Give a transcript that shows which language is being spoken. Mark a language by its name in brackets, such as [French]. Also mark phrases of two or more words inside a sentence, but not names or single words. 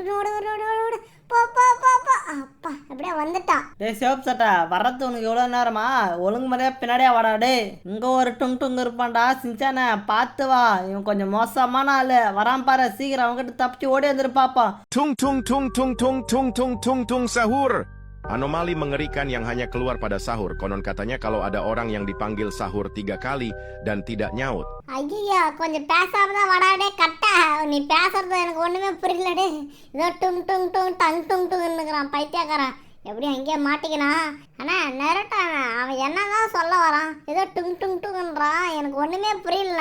[Tamil] ஓடு போ போ போ போ. அப்பா அப்படியே வந்துட்டான். டேய் சிவப்பு சட்டை, வர்றது உனக்கு எவ்வளோ நேரமா? ஒழுங்கு முறையாக பின்னாடியே வாடா டே. இங்கே ஒரு டுங் இருப்பான்டா சின்சானே, பார்த்து வா. இவன் கொஞ்சம் மோசமான ஆள் வரான் பாரு, சீக்கிரம் அவங்ககிட்ட தப்பிச்சு ஓடி வந்துரு பாப்பா. Tung tung tung tung tung tung tung tung tung sahur. [Indonesian] Anomali mengerikan yang hanya keluar pada sahur. Konon katanya kalau ada orang yang dipanggil sahur 3 kali dan tidak nyaut. [Tamil] ஐயோ கொஞ்சம் பேசாம தான் வடாடே கட்டா. நீ பேசுறது எனக்கு ஒண்ணுமே புரியலடே. ஏதோ டுங் டுங் டுங் டங் டுங் டுங்கிறான் பைத்தியக்காரன். எப்படி அங்கேயே மாட்டிக்கிறான். அண்ணா நெரட்டான அவன் என்னதான் சொல்ல வரான்? ஏதோ டுங் டுங் டுங்ன்றான், எனக்கு ஒண்ணுமே புரியல.